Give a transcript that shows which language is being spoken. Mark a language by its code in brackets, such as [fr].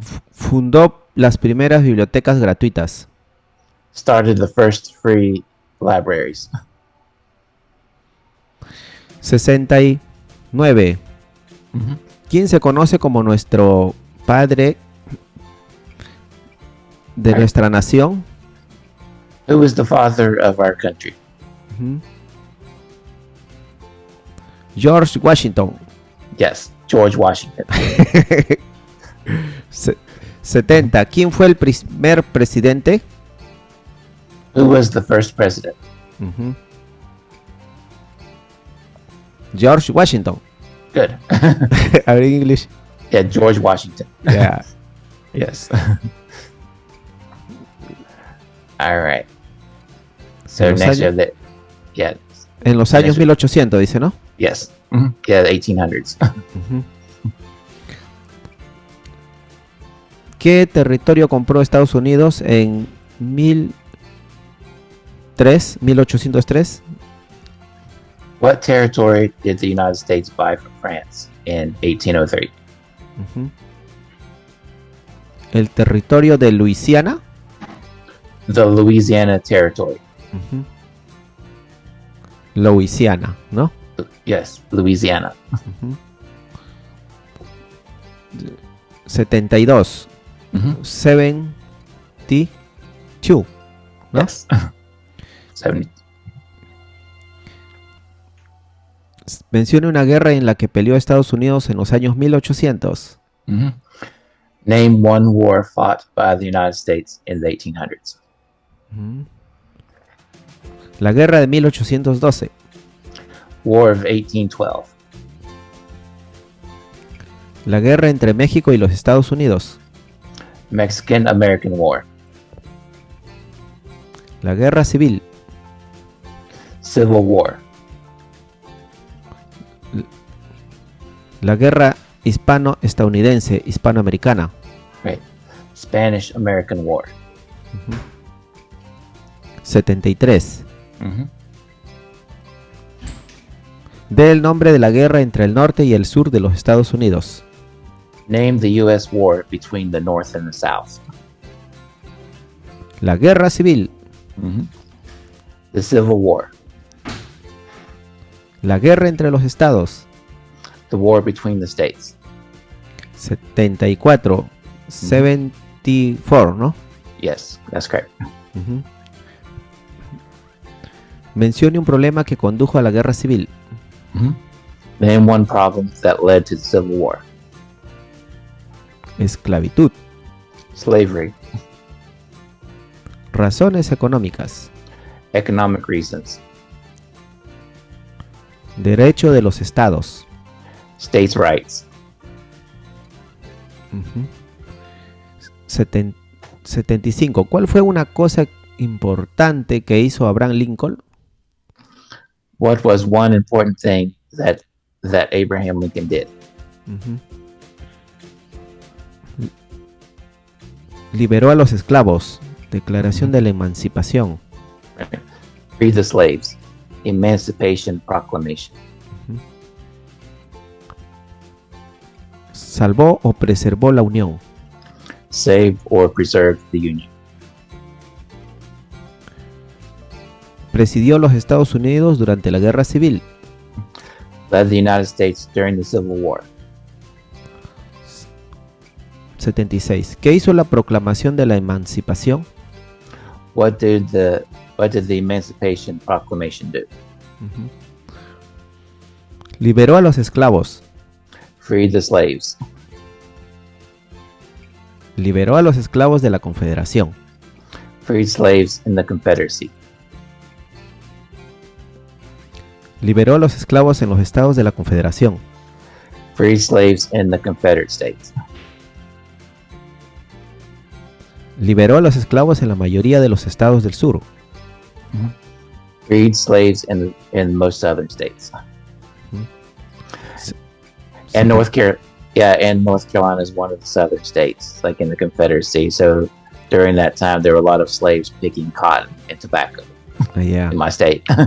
[es] Fundó las primeras bibliotecas gratuitas. [en] Started the first free libraries. [es] 69. Mhm. ¿Quién se conoce como nuestro padre de nuestra nación? [en] Who was the father of our country? Ujú. George Washington. Yes, George Washington. [es] 70. ¿Quién fue el primer presidente? Who was the first president? Ujú. [en] George Washington. Good. [es] A ver, en English. [en] Yeah, George Washington. Yeah. Yes. All right. So [es] Los [en] next [es] años- [en] you have yeah, [es] En los años Eso. 1800, dice, ¿no? [en] yes. Yeah, the 1800s. Ujú. [es] ¿Qué territorio compró Estados Unidos en 1803? [en] What territory did the United States buy from France in 1803? Ujú. [es] El territorio de Luisiana. [en] The Louisiana Territory. [es] Ujú. Louisiana, ¿no? [en] Yes, Louisiana. Ujú. [es] 72. Mhm. 72. ¿no? [en] Yes. 70. [es] Mencione una guerra en la que peleó Estados Unidos en los años 1800. Mhm. [en] Name one war fought by the United States in the 1800s. [es] Ujú. La guerra de 1812. [en] War of 1812. [es] La guerra entre México y los Estados Unidos. [en] Mexican-American War. [es] La guerra civil. [en] Civil War. [es] La guerra hispano-estadounidense, hispanoamericana. [en] Right. Spanish-American War. [es] 73. Mhm. Dé el nombre de la guerra entre el norte y el sur de los Estados Unidos. [en] Name the U.S. war between the North and the South. [es] La guerra civil. [en] The Civil War. [es] La guerra entre los estados. [en] The war between the states. [es] 74. 74, ¿no? [en] Yes, that's correct. Ujú. [es] Mencione un problema que condujo a la guerra civil. [en] Name one problem that led to the Civil War. [es] Esclavitud. [en] Slavery. [es] Razones económicas. [en] Economic reasons. [es] Derecho de los estados. [en] States' rights. [es] 75. ¿Cuál fue una cosa importante que hizo Abraham Lincoln? [en] What was one important thing that Abraham Lincoln did? [es] Liberó a los esclavos. Declaración de la Emancipación. [en] Free the slaves. Emancipation Proclamation. [es] Salvó o preservó la Unión. [en] Save or preserve the Union. [es] Presidió los Estados Unidos durante la Guerra Civil. [en] Led the United States during the Civil War. [es] 76. ¿Qué hizo la proclamación de la emancipación? [en] What did the Emancipation Proclamation do? [es] Liberó a los esclavos. [en] Freed the slaves. [es] Liberó a los esclavos de la Confederación. [en] Freed slaves in the Confederacy. [es] Liberó a los esclavos en los estados de la Confederación. [en] Freed slaves in the Confederate States. [es] Liberó a los esclavos en la mayoría de los estados del sur. [en] Freed slaves in most southern states. And North Carolina is one of the southern states, like in the Confederacy. So during that time, there were a lot of slaves picking cotton and tobacco in my state.